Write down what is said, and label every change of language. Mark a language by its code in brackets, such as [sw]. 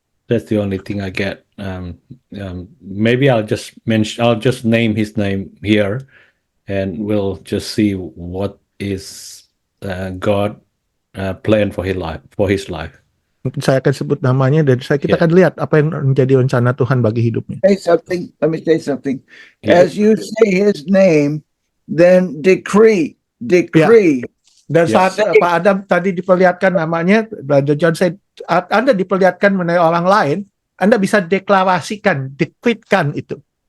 [en] that's the only thing I get. Maybe I'll just name his name here, and we'll just see what is God plan for his life. [id] Mungkin saya akan sebut namanya dan kita akan lihat apa yang menjadi rencana Tuhan bagi hidupnya. [en] Let me say something. Yeah. As you say his name, then decree. [id] Dan [en] Yes. [id] saat Pak Adam tadi diperlihatkan namanya, [en] Brother John said, [id] Anda diperlihatkan mengenai orang lain, Anda bisa deklarasikan, decreekan itu.